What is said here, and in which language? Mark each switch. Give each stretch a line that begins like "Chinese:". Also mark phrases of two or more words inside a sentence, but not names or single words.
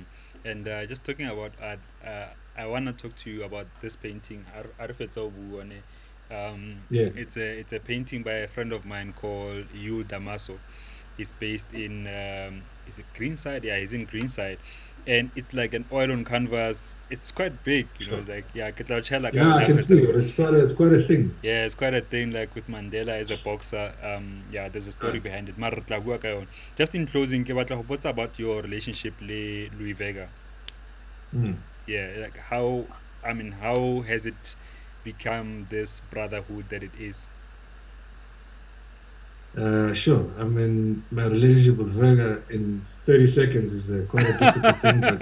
English: And just talking about art, I want to talk to you about this painting. Yes. It's a painting by a friend of mine called Yul Damaso. He's based in is it Greenside? Yeah, he's in Greenside, and it's like an oil on canvas. It's quite big, Sure. like yeah,
Southern Sotho: ke tla o tjhaela ka
English: Yeah, I
Southern Sotho: yona
English: can
Southern Sotho: ho
English: see
Southern Sotho: etsa-
English: it. It's quite a thing. yeah, it's quite a thing. Like with Mandela as a boxer, yeah, there's a story Yes. behind it.
Southern Sotho: Mara re tla bua ka yona.
English: Just in closing,
Southern Sotho: ke batla ho botsa
English: about your relationship
Southern Sotho: le Louis Vega. Mm.
English: Yeah, like how, I mean, how has it become this brotherhood that it is? Sure. I mean, my relationship with Verga in 30 seconds is quite a difficult thing, but